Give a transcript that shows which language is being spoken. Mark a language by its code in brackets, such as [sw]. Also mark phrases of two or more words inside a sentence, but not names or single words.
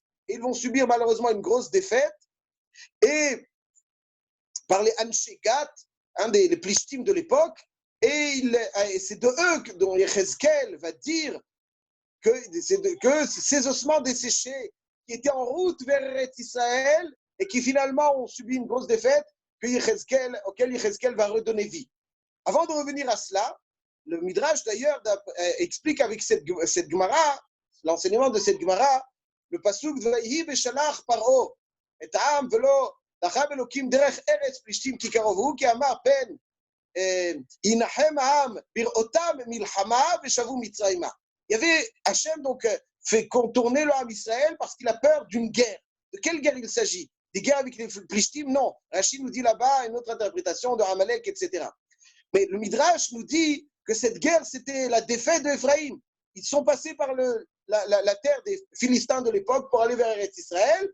[fr] Ils vont subir malheureusement une grosse défaite. Et par les [he] אנשי גת, [fr] les Plishtim de l'époque, et c'est de eux dont Yechezkel va dire que ces ossements desséchés qui étaient en route vers Eretz Israël et qui finalement ont subi une grosse défaite, auquel Yechezkel va redonner vie. Avant de revenir à cela, le Midrash d'ailleurs explique avec cette Gemara, l'enseignement de cette Gemara, le pasuk [he] ויהי בשלח פרעה את העם ולא לחם אלוקים דרך ארץ פלישתים כי קרוב הוא כי אמר פן ינחם העם בראותם מלחמה ושבו מצרימה. [fr] Il y avait Hachem donc fait contourner le Ham Israël parce qu'il a peur d'une guerre. De quelle guerre il s'agit? Des guerres avec les Plishtim? Non. Rachid nous dit là-bas une autre interprétation de Amalek, etc. Mais le Midrash nous dit que cette guerre c'était la défaite d'Ephraïm. Ils sont passés par la terre des Philistins de l'époque pour aller vers Eretz Israël.